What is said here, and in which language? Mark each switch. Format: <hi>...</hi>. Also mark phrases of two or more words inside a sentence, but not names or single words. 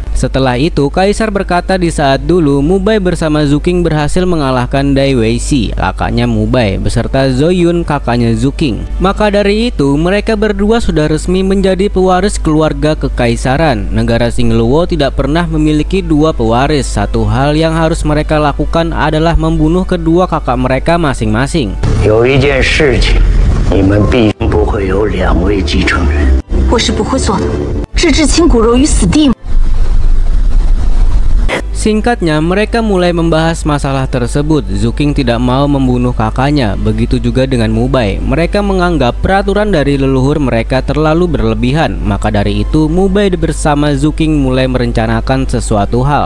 <id>Setelah itu, Kaisar berkata di saat dulu Mubai bersama Zhu Qing berhasil mengalahkan Dai Weishi, kakaknya Mubai, beserta Zhou Yun, kakaknya Zhu Qing. Maka dari itu, mereka berdua sudah resmi menjadi pewaris keluarga kekaisaran. Negara Xingluo tidak pernah memiliki dua pewaris. Satu hal yang harus mereka lakukan adalah membunuh kedua kakak mereka masing-masing.</id> <zh>有一件事情，你们必不会有2位继承人。我是不会做的，置至亲骨肉于死地。</zh> <id>Singkatnya, mereka mulai membahas masalah tersebut. Zhu Qing tidak mau membunuh kakaknya, begitu juga dengan Mubai. Mereka menganggap peraturan dari leluhur mereka terlalu berlebihan. Maka dari itu, Mubai bersama Zhu Qing mulai merencanakan sesuatu hal.</id>